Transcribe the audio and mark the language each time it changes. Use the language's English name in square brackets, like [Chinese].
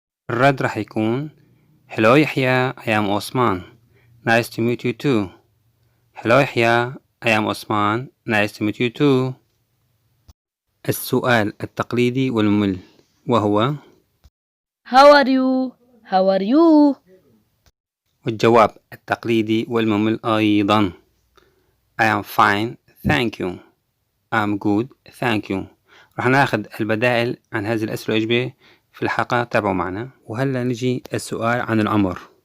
[Arabic] الرد راح يكون [English] Hello يحيى, I am Osman. Nice to meet you too. Hello يحيى, I am Osman. Nice to meet you too. [Arabic] السؤال التقليدي والممل وهو [English] How are you? [Arabic] والجواب التقليدي والممل أيضا [English] I am fine, thank you. I'm good, thank you. [Arabic] راح ناخذ البدائل عن هذه الأسئلة الأجوبة في الحلقة. تابعوا معنا. وهلا نجي السؤال عن العمر.